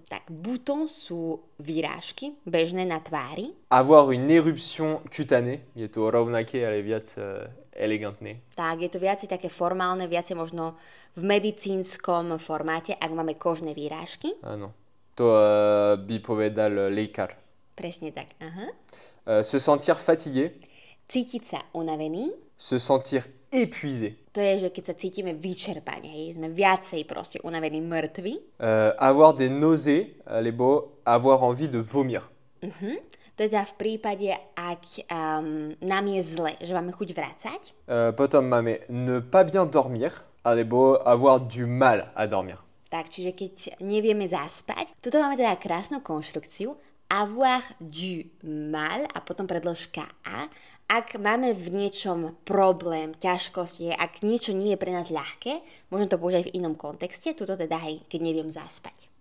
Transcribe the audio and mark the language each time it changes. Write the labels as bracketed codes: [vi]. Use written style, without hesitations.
[sk] Tak, butón sú výrážky, bežné na tvári. [fr] Avoir une éruption cutanée. [sk] Je to rovnaké, ale viac elegantné. Tak, je to viacej také formálne, viacej možno v medicínskom formáte, ak máme kožné výrážky. Áno. To by povedal lekár. Presne tak, aha. Se sentir fatigué. Cítiť sa unavený. Se sentir épuisé. To je, že keď sa cítime vyčerpane, hej, sme viacej proste unavení, mŕtvi. [fr] Avoir des nausées, [sk] alebo [fr] avoir envie de vomir. [sk] To je teda v prípade, ak nám je zle, že máme chuť vracať. Potom máme [fr] ne pas bien dormir, [sk] alebo [fr] avoir du mal à dormir. [sk] Tak, čiže keď nevieme zaspať, tuto máme teda krásnu konštrukciu. [fr] Avoir du mal a [sk] potom predložka a. Ak máme v niečom problém, ťažkosť, ak niečo nie je pre nás ľahké, môžem to použiť v inom kontexte, tuto teda hej, keď neviem zaspať.